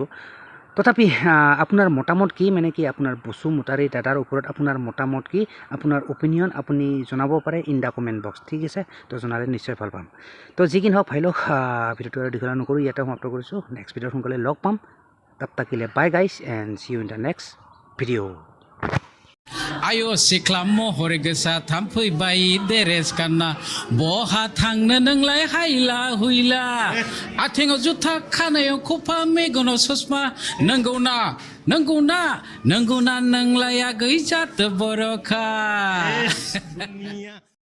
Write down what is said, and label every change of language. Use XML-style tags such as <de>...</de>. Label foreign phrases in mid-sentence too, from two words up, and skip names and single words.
<as>তথাপি আপোনাৰ মতামত কি, মানে কি আপোনাৰ বসুমতাৰী দাদাৰ ওপৰত আপোনাৰ মতামত কি, আপোনাৰ অপিনিয়ন আপুনি জনাব পাৰে</as> <en>in the comment box,</en> <as>ঠিক আছে। তো জনালে নিশ্চয় ভাল পাম। তো যি কি নহওক ভাই লওক ভিডিঅ'টো আৰু দীঘলীয়া নকৰোঁ, ইয়াতে সমাপ্ত কৰিছোঁ।</as> <en>next videoত</en> <as>সোনকালে লগ পাম। তাত থাকিলে</as> <en>bye guys and see you in the next video'.</en> <brx>आयो सिख्ला महर गोसा थामफैबाय देरेस गानना, बहा थांनो नोंलाय हायला हुइला, आथिङाव जुथा खानायाव खफा मेगनाव ससमा, नंगौना नोंलाया गैजात बर'खा।</brx>